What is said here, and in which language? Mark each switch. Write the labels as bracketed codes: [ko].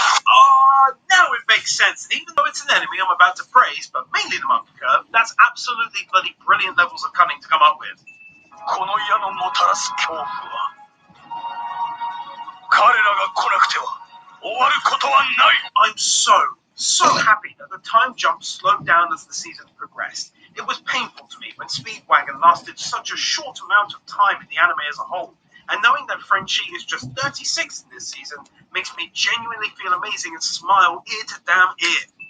[en] Oh, now it makes sense. And even though it's an enemy I'm about to praise, but mainly the monkey curve, that's absolutely bloody brilliant levels of cunning to come up with. [ja] この矢のもたらす恐怖は彼らが来なくては終わることはない。 [en] I'm so happy that the time jump slowed down as the season progressed. It was painful to me when Speedwagon lasted such a short amount of time in the anime as a whole. And knowing that Frenchie is just 36 in this season makes me genuinely feel amazing and smile ear to damn ear.